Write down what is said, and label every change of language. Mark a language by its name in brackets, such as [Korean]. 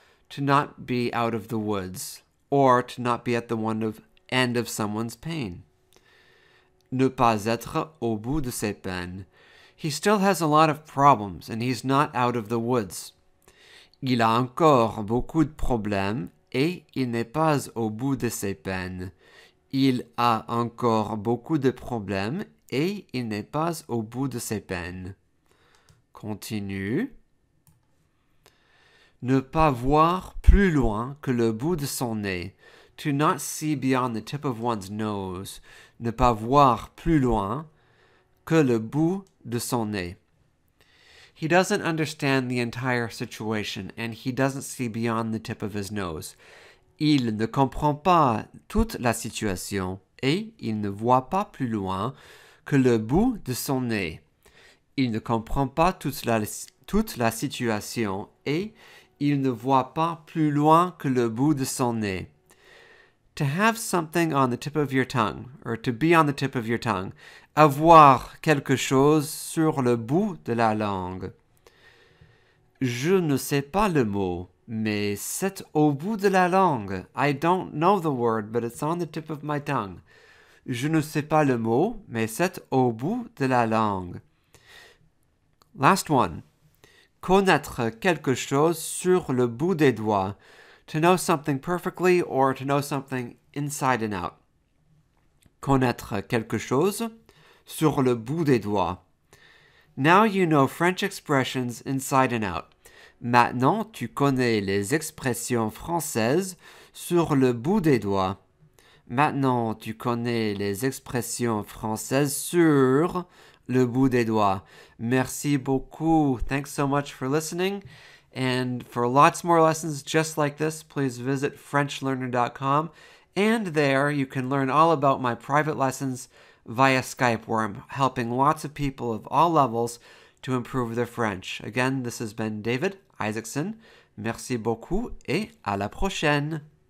[English] To not be out of the woods, or to not be at the end of someone's pain. [French] Ne pas être au bout de ses peines. [English] He still has a lot of problems and he's not out of the woods. [French] Il a encore beaucoup de problèmes et il n'est pas au bout de ses peines. Il a encore beaucoup de problèmes et il n'est pas au bout de ses peines. [English] Continue. [French] Ne pas voir plus loin que le bout de son nez. [English] To not see beyond the tip of one's nose. [French] Ne pas voir plus loin que le bout de son nez. [English] He doesn't understand the entire situation and he doesn't see beyond the tip of his nose. [French] Il ne comprend pas toute la situation et il ne voit pas plus loin que le bout de son nez. Il ne comprend pas toute la situation et il ne voit pas plus loin que le bout de son nez. [English] To have something on the tip of your tongue, or to be on the tip of your tongue. [French] Avoir quelque chose sur le bout de la langue. Je ne sais pas le mot, mais c'est au bout de la langue. [English] I don't know the word, but it's on the tip of my tongue. [French] Je ne sais pas le mot, mais c'est au bout de la langue. [English] Last one. [French] Connaître quelque chose sur le bout des doigts. [English] To know something perfectly or to know something inside and out. [French] Connaître quelque chose sur le bout des doigts. [English] Now you know French expressions inside and out. [French] Maintenant, tu connais les expressions françaises sur le bout des doigts. Maintenant, tu connais les expressions françaises sur le bout des doigts. Merci beaucoup. [English] Thanks so much for listening. And for lots more lessons just like this, please visit FrenchLearner.com. And there you can learn all about my private lessons via Skype, where I'm helping lots of people of all levels to improve their French. Again, this has been David Isaacson. [French] Merci beaucoup et à la prochaine.